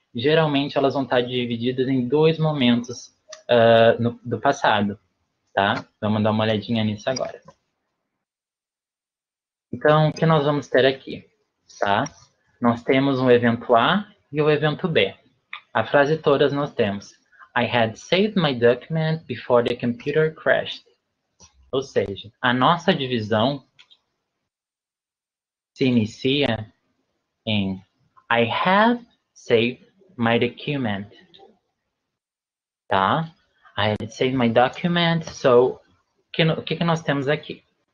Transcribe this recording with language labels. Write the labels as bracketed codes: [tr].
[pt] Geralmente, elas vão estar divididas em dois momentos do passado, tá? Vamos dar uma olhadinha nisso agora. Então, o que nós vamos ter aqui, tá? Nós temos um evento A e o evento B. A frase todas nós temos: [en] I had saved my document before the computer crashed. [pt] Ou seja, a nossa divisão se inicia em [en] I have saved my document, [pt] tá? [en] I had saved my document. So, [pt] o que nós temos aqui?